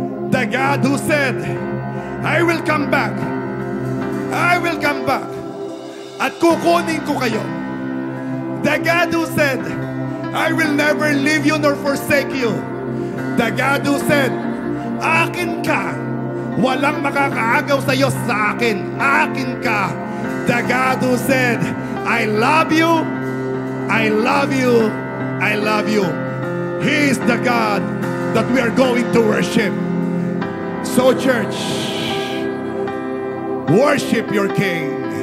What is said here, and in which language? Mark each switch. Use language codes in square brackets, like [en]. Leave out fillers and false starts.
[en] The God who said, I will come back. I will come back. [tl] At kukunin ko kayo. [en] The God who said, I will never leave you nor forsake you. The God who said, [tl] akin ka. Walang makakaagaw sa iyo sa akin. Akin ka. [en] The God who said, I love you. I love you. I love you. He is the God that we are going to worship. So church, worship your King.